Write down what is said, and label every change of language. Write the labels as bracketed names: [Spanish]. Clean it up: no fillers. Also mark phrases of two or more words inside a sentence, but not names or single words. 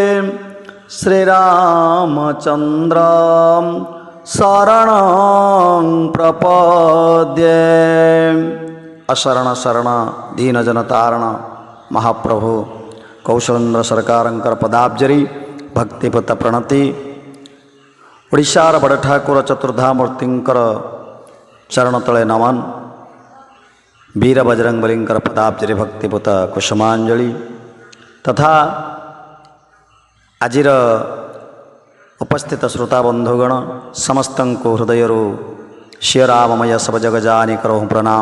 [Sanskrit] श्रीरामचन्द्रं शरणं प्रपद्ये। [Odia] ଅଶରଣ ଶରଣ ଦୀନଜନତାରଣ ମହାପ୍ରଭୁ କୌଶଳେନ୍ଦ୍ର ସରକାରଙ୍କର ପଦାବ୍ଜରି ଭକ୍ତିପତ ପ୍ରଣତି। ଓଡ଼ିଶାର ବଡ଼ ଠାକୁର ଚତୁର୍ଧାମୂର୍ତ୍ତିଙ୍କର ଚରଣ ତଳେ ନମନ। ବୀର ବଜରଙ୍ଗବଳୀଙ୍କର ପଦାବ୍ଜରି ଭକ୍ତିପତ କୁସୁମାଞ୍ଜଳି ତଥା ଆଜିର ଉପସ୍ଥିତ ଶ୍ରୋତା ବନ୍ଧୁଗଣ ସମସ୍ତ ହୃଦୟ [Awadhi] श्रीराममय सब जगजानी करहूँ प्रणाम।